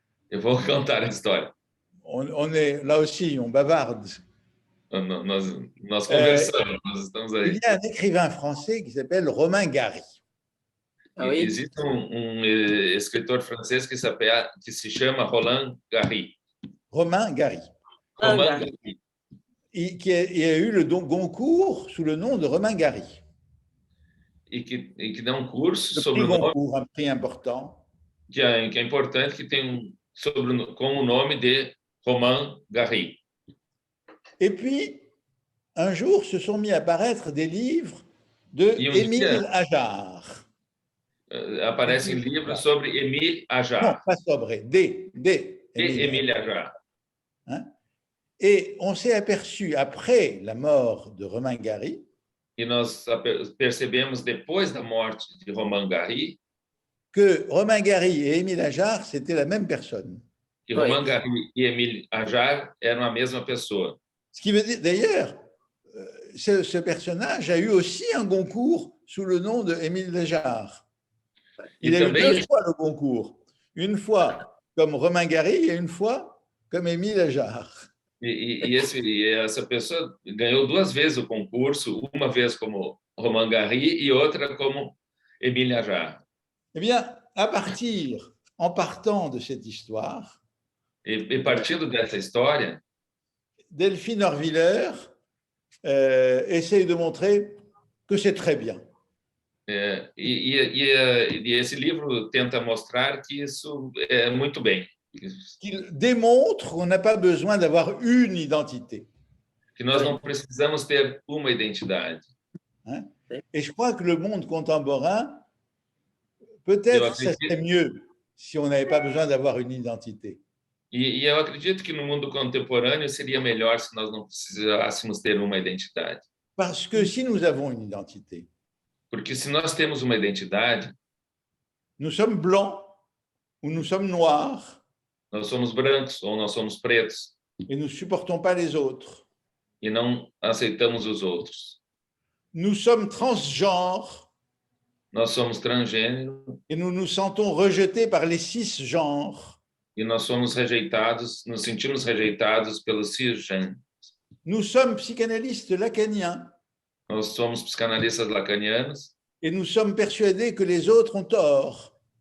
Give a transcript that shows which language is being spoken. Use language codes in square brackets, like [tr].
[pt] Eu vou contar a história. [fr] On est là aussi, on bavarde. [pt] Nós conversamos, nós estamos aí. [fr] Il y a un écrivain français qui s'appelle Romain Gary. Ah oui? [pt] Existe escritor francês que se chama Roland Gary. [fr] Romain Gary. Romain Gary. Qui a eu le Goncourt sous le nom de Romain Gary. [pt] E que dá curso [fr] Le [pt] sobre [fr] prix [pt] o nome, [fr] Goncourt, un prix important. [pt] que é importante, que tem com o nome de Romain Gary. [fr] Et puis, un jour, se sont mis à apparaître des livres de Émile Ajar. [pt] Aparecem livros sobre Émile Ajar. [fr] Non, pas sobre, Émile Ajar. Hein? Et on s'est aperçu, après la mort de Romain Gary, [pt] E nós percebemos, depois da morte de Romain Gary, [fr] que Romain Gary et Émile Ajar, c'était la même personne. [pt] que Romain Gary e Émile Ajar eram a mesma pessoa. [fr] Ce qui veut dire, d'ailleurs, ce personnage a eu aussi un Goncourt sous le nom de Émile Ajar. Il a eu deux fois le Goncourt. Une fois comme Romain Gary et une fois comme Émile Ajar. [pt] Essa pessoa ganhou duas vezes o concurso, uma vez como Romain Gary e outra como Émile Ajar. [fr] Eh bien, en partant de cette histoire, [pt] E partindo dessa história, [fr] Delphine Horviller essaye de montrer que c'est très bien. [pt] Esse livro tenta mostrar que isso é muito bem. [fr] Qu'il démontre qu'on n'a pas besoin d'avoir une identité. [pt] Que nós não precisamos ter uma identidade. [fr] Hein? Et je crois que le monde contemporain, peut-être ça serait mieux si on n'avait pas besoin d'avoir une identité. [pt] E eu acredito que no mundo contemporâneo seria melhor se nós não precisássemos ter uma identidade. [fr] Parce que si nous avons une identité, [pt] porque se nós temos uma identidade, [fr] nous sommes blancs ou nous sommes noirs, [pt] nós somos brancos ou nós somos pretos, [fr] et nous ne supportons pas les autres. [pt] E não aceitamos os outros. [fr] Nous sommes transgenres. [pt] Nós somos transgênero. [fr] Et nous nous sentons rejetés par les cisgenres. [pt] E nós somos rejeitados, nos sentimos rejeitados pelos cisgêneros. [fr] Nous sommes psychanalystes lacaniens. [pt] Nós somos psicanalistas lacanianos. [fr] Et nous sommes persuadés que les autres ont tort.